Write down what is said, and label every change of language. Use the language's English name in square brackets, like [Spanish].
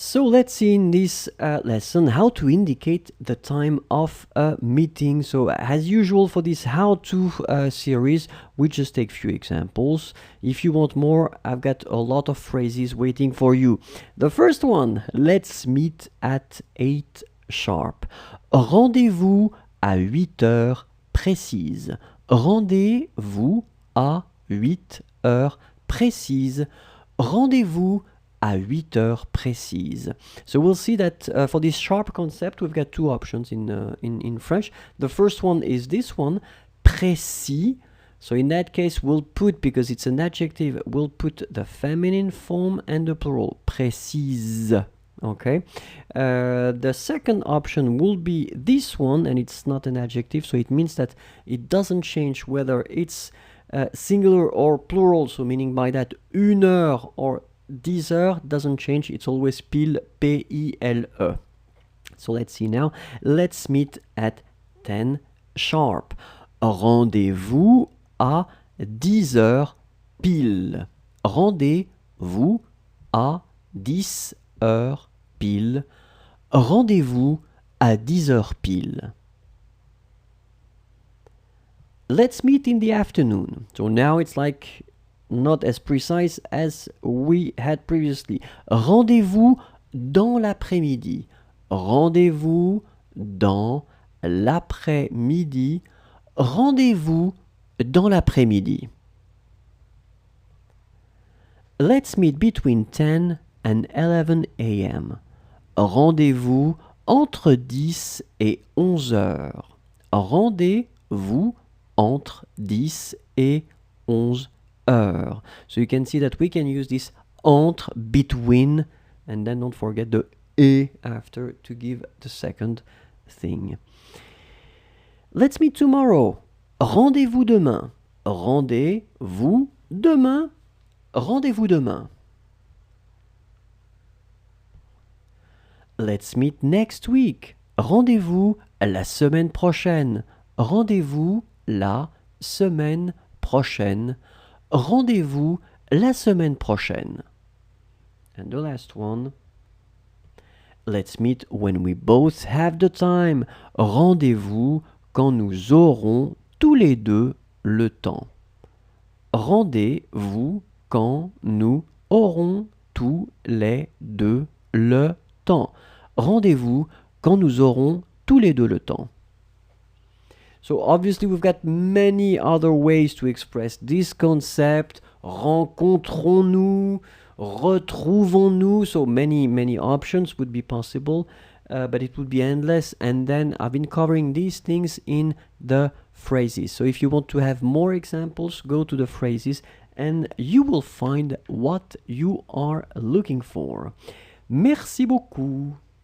[English] let's see in this lesson how to indicate the time of a meeting. So as usual for this how-to series, we just take few examples. If you want more, I've got a lot of phrases waiting for you. The first one, let's meet at 8 sharp. [French] Rendez-vous à 8 heures précises. Rendez-vous à 8 heures précises. Rendez-vous à 8 heures précises. [English] So we'll see that for this sharp concept, we've got two options in French. The first one is this one, précis. So in that case, we'll put, because it's an adjective, we'll put the feminine form and the plural, précise. Okay. The second option will be this one, and it's not an adjective, so it means that it doesn't change whether it's singular or plural, so meaning by that une heure or 10 heures doesn't change, it's always pile, P-I-L-E. So let's see now. Let's meet at 10 sharp. [French] Rendez-vous à 10 heures pile. Rendez-vous à 10 heures pile. Rendez-vous à 10 heures pile. [English] Let's meet in the afternoon. So now it's like not as precise as we had previously. [French] Rendez-vous dans l'après-midi. Rendez-vous dans l'après-midi. Rendez-vous dans l'après-midi. [English] Let's meet between 10 and 11 a.m. [French] Rendez-vous entre 10 et 11 heures. Rendez-vous entre 10 et 11 heures. [English] So you can see that we can use this entre, between, and then don't forget the et after to give the second thing. Let's meet tomorrow. [French] Rendez-vous demain. Rendez-vous demain. Rendez-vous demain. [English] Let's meet next week. [French] Rendez-vous la semaine prochaine. Rendez-vous la semaine prochaine. Rendez-vous la semaine prochaine. [English] And the last one. Let's meet when we both have the time. [French] Rendez-vous quand nous aurons tous les deux le temps. Rendez-vous quand nous aurons tous les deux le temps. Rendez-vous quand nous aurons tous les deux le temps. [English] So obviously we've got many other ways to express this concept. [French] Rencontrons-nous, retrouvons-nous. [English] So many options would be possible, but it would be endless. And then I've been covering these things in the phrases. So if you want to have more examples, go to the phrases and you will find what you are looking for. [French] Merci beaucoup.